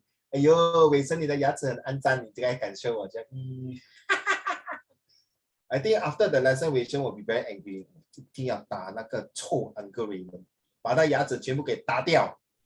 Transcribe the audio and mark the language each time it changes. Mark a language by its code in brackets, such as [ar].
[zh] 哎呦，伟生，你的牙齿很肮脏，你这个敢show我这样。 [en] I think after the lesson, Wei Shen will be very angry. [zh] 一定要打那个臭 Uncle Raymond，把他牙齿全部给打掉。